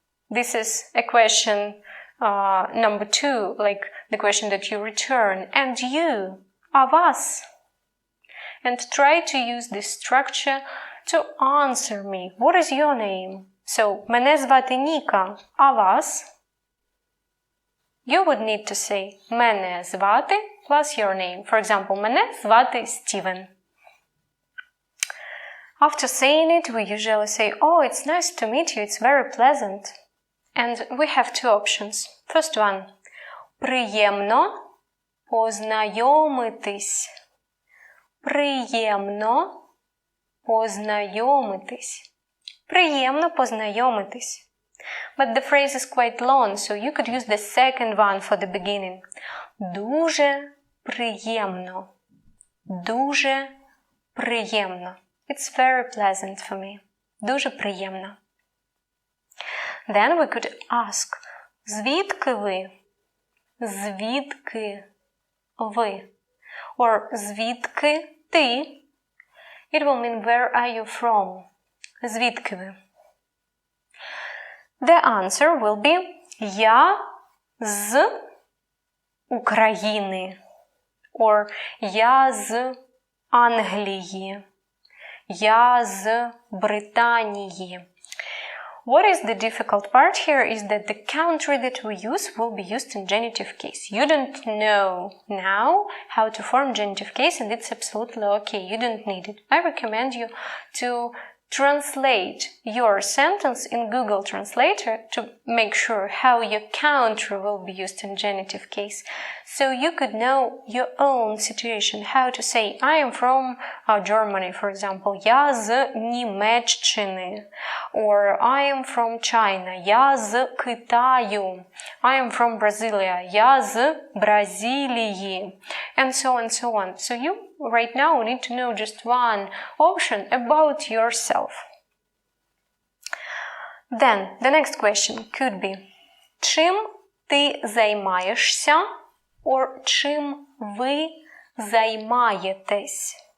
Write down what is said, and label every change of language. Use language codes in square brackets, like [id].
[en] This is a question number 2, like the question that you return. And you? [uk] А вас? [en] And try to use this structure to answer me. What is your name? [uk] So, мене звати Ніка, а вас? [en] You would need to say [uk] мене звати [en] plus your name. For example, [uk] мене звати Стівен. [en] After saying it, we usually say, oh, it's nice to meet you, it's very pleasant. And we have 2 options. First one, [uk] приємно познайомитись. Приємно познайомитись. Приємно познайомитись. [en] But the phrase is quite long, so you could use the second one for the beginning. [uk] Дуже приємно. Дуже приємно. [en] It's very pleasant for me. [uk] Дуже приємно. [en] Then we could ask, [uk] звідки ви? Звідки ви? Or звідки ти? [en] It will mean where are you from? [uk] Звідки ви? [en] The answer will be [uk] я з України. Or я з Англії. Я з Британії. [en] What is the difficult part here is that the country that we use will be used in genitive case. You don't know now how to form genitive case, and it's absolutely okay. You don't need it. I recommend you to translate your sentence in Google Translator to make sure how your country will be used in genitive case. So you could know your own situation, how to say, I am from Germany, for example, [uk] я з Німеччини, [en] or I am from China, [uk] я з Китаю, [en] I am from Brasilia, [uk] я з Бразилії, [en] and so on, so on. So you right now need to know just one option about yourself. Then, the next question could be, [uk] чим ти займаєшся? Or чим ви займаєтесь?